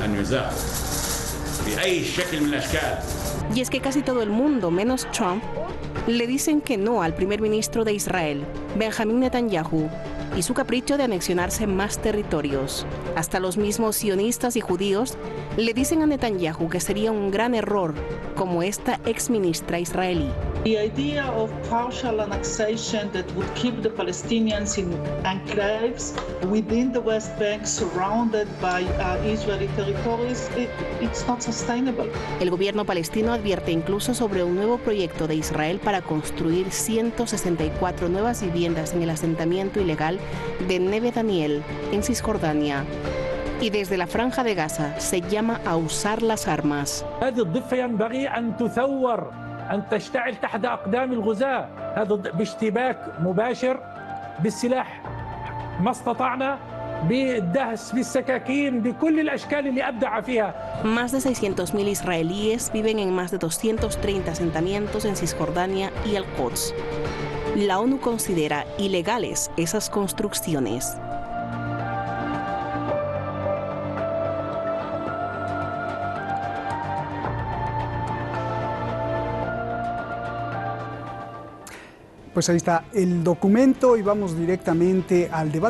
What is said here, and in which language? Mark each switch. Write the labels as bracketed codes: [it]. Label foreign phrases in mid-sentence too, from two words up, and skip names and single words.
[es] Y es que casi todo el mundo, menos Trump, le dicen que no al primer ministro de Israel, Benjamín Netanyahu, y su capricho de anexionarse más territorios. Hasta los mismos sionistas y judíos le dicen a Netanyahu que sería un gran error, como esta exministra israelí. [en] The idea of partial annexation that would keep the Palestinians in enclaves within the West Bank surrounded by Israeli territories, it's not sustainable. [es] El gobierno palestino advierte incluso sobre un nuevo proyecto de Israel para construir 164 nuevas viviendas en el asentamiento ilegal de Neve Daniel, en Cisjordania. Y desde la Franja de Gaza se llama a usar las armas. [ar] أن تشتعل تحت أقدام الغزاة هذا باشتباك مباشر بالسلاح ما استطعنا بالدهس بالسكاكين بكل الأشكال اللي أبدع فيها. [es] Más de 600.000 israelíes viven en más de 230 asentamientos en Cisjordania y el Quds. La ONU considera ilegales esas construcciones. Pues ahí está el documento y vamos directamente al debate.